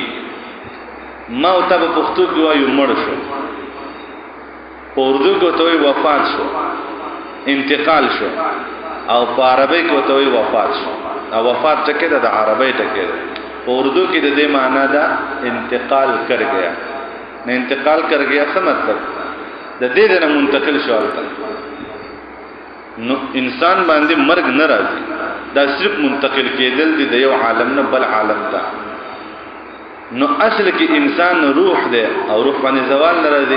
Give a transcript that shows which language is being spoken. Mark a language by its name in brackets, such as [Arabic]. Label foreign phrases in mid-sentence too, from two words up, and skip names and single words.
[Pashto] ما او ته په پښتو کې وایو مړ شو، په اردو کې ته وایي وفات شو، انتقال شو، او په عربی کې ته وایي وفات شو. او وفات ټکی ده د عربی ټکی ده. په اردو کې د دې معنی ده [Urdu] انتقال کر گیا. [Pashto] نه [Urdu] انتقال کر گیا [Pashto] څه مطلب؟ د دې نه منتقل شو. نو انسان باندې مرګ نه راځي، دا صرف منتقل کېدل دي د یو عالم نه بل عالم ته. نو اصل کې انسان روح دی او روح باندې زوال نه راځي.